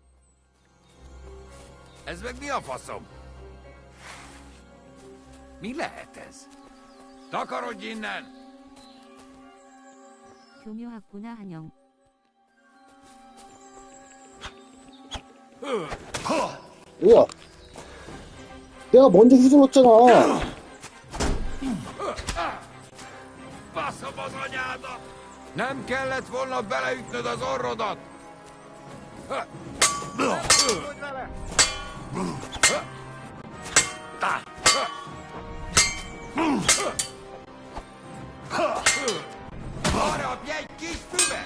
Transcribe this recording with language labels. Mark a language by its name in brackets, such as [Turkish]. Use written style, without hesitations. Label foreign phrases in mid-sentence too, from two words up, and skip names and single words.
[Hungarian] Ez meg mi a faszom? Mi lehet ez? Takarodj innen! [Korean] 교묘하구나 한영. 뭐야? 내가 먼저 휘둘렀잖아. [Hungarian] Baszom az anyádat! Nem kellett volna beleütnöd az orrodat! Harapj egy kis füvet!